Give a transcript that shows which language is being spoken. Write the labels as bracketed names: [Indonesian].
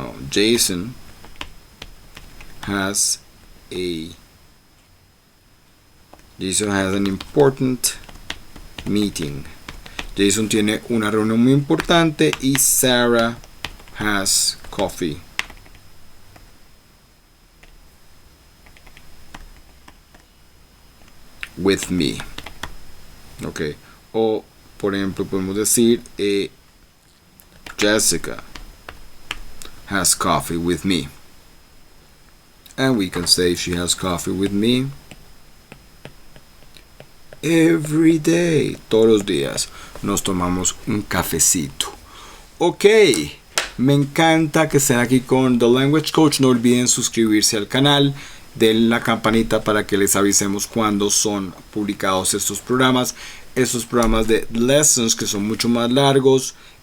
[English] Jason has an important meeting. [Spanish] Jason tiene una reunión muy importante. [English] Y Sarah has coffee with me. Ok. [Spanish] O por ejemplo podemos decir Jessica [English] has coffee with me. And we can say she has coffee with me every day. [Spanish] Todos los días nos tomamos un cafecito. Ok. Me encanta que estén aquí con The Language Coach. No olviden suscribirse al canal. Den la campanita para que les avisemos cuando son publicados estos programas de lessons que son mucho más largos.